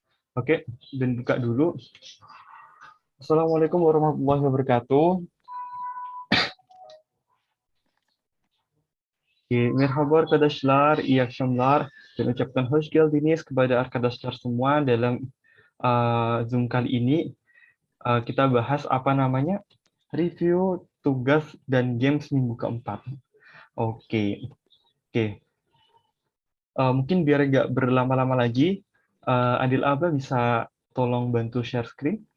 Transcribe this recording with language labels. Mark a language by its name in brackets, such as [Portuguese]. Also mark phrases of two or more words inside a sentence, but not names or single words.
[Indonesian] Oke, dan buka dulu. [Arabic] السلام عليكم ورحمة الله وبركاته. [Turkish] Merhaba arkadaşlar, iyi akşamlar. [Indonesian] Dan ucapkan [Turkish] hoş geldiniz [Indonesian] kepada arkadaşlar semua dalam Zoom kali ini. Kita bahas apa namanya? Review tugas dan games minggu keempat. Oke, oke. Mungkin biar nggak berlama-lama lagi, Adil Aba bisa tolong bantu [English] share screen.